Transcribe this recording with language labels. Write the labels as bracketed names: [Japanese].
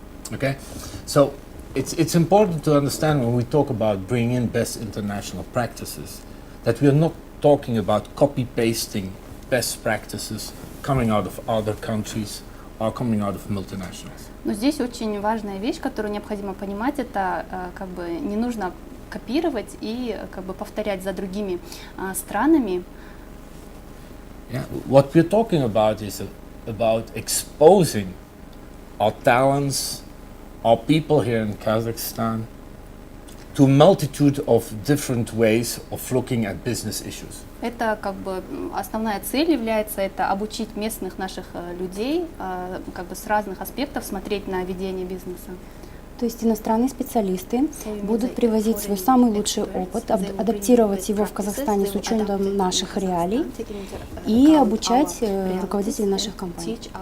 [English] Okay, so it's important to understand when we talk about bringing in best international practices that we are not talking about copy-pasting best practices coming out of other countries or coming out of multinationals. [Russian] Но здесь очень важная вещь, которую необходимо понимать, это не нужно копировать и повторять за другими странами. [English] Yeah. What we're talking about is about exposing our talents, our people here in Kazakhstan, to a multitude of different ways of looking at business issues. [Russian] Это основная цель является это обучить местных наших людей с разных аспектов смотреть на ведение бизнеса. То есть иностранные специалисты будут привозить свой самый лучший опыт, адаптировать его в Казахстане с учетом наших реалий и обучать руководителей наших компаний.